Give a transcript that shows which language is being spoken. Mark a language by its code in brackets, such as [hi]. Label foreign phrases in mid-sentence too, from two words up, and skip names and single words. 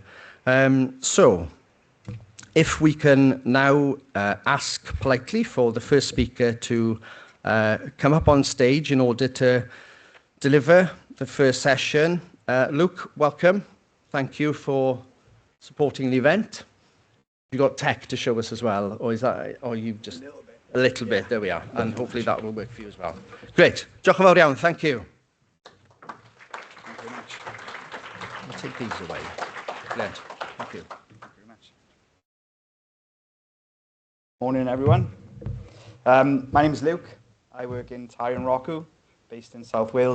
[en] So, if we can now ask politely for the first speaker to come up on stage in order to deliver the first session. Luke, welcome. Thank you for supporting the event. You got tech to show us as well, or is that, or you just a little bit? There we are, and hopefully that will work for you as well. Great. [cy] Diolch yn fawr iawn. [en] Thank you. I'll take these away. Brilliant. Thank you. Thank you very much. Morning, everyone. My name is Luke. I work in Tyre and Rockw, based in South Wales.